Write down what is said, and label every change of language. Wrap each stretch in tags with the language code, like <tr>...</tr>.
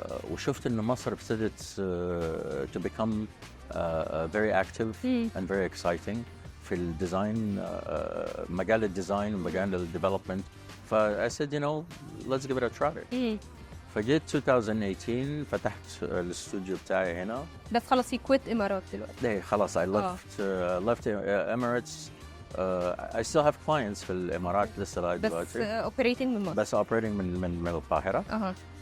<ar>وشفت إن مصر ابتدت</ar> <en>to become very active and very exciting</en> <ar>في الديزاين مجال الديزاين ومجال الديفلوبمنت.</ar> <en>ف I said let's give it a try.</en> <ar>فجيت 2018 فتحت الاستوديو بتاعي هنا. بس خلاص</ar> <en>you quit</en> <ar>إمارات دلوقتي. خلاص</ar> <en>I left Emirates. I still have clients</en> <ar>في الإمارات لسه لغاية دلوقتي. بس operating من مصر. بس operating من القاهرة.</ar>